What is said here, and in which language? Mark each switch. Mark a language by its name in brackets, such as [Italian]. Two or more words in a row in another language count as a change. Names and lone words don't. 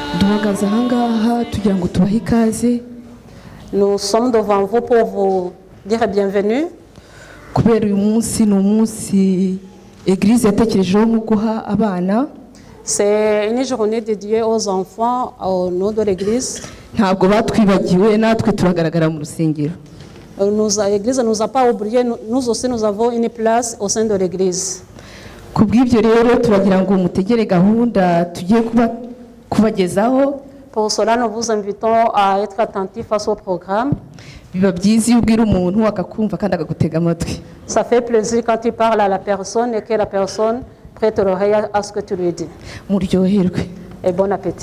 [Kinyarwanda] duhagaze ahangaha tugira ngo tubahe ikaze. [French] Nous sommes devant vous pour vous dire bienvenue. [Kinyarwanda] Kubera uyu munsi ni umunsi Église yatekerejeho nko guha abana. [French] C'est une journée dédiée aux enfants au nom de l'Église. [Kinyarwanda] Ntabwo batwibagiwe, natwe turagaragara mu rusengero. [French] L'Église ne nous a pas oubliés, nous aussi nous avons une place au sein de l'Église. [Kinyarwanda] Kubw'ibyo rero turagira ngo mutegere gahunda tugiye kubagezaho. [French] Pour cela, nous vous invitons à être attentifs face au programme. [Kinyarwanda] Biba byiza iyo ubwira umuntu akakumva kandi akagutega amatwi. [French] Ça fait plaisir quand tu parles à la personne et que la personne prête l'oreille à ce que tu lui dis. [Kinyarwanda] Muryoherwe. [French] Et bon appétit.